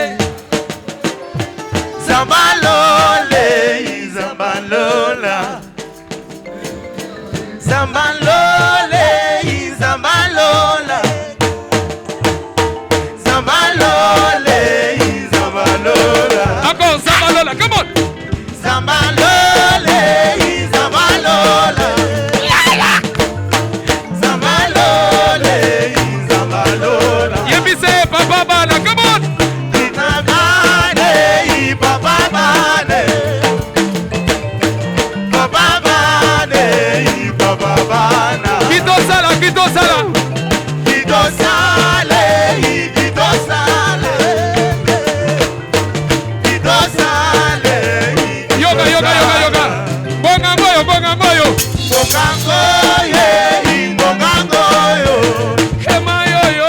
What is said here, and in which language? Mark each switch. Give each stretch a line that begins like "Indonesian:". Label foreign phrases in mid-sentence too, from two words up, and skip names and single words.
Lingala: Zambalole Zambalola Zambalole Zambalola Zambalole Zambalola Encore Zambalola,
English: come on
Lingala: Zambalole Zambalola Zambalole Zambalola Yebise papa bana,
English: come on
Lingala: Bane papa bane Papa bane papa bana Kitosala Kitosale Yoga Bonga ngoyo Kema yo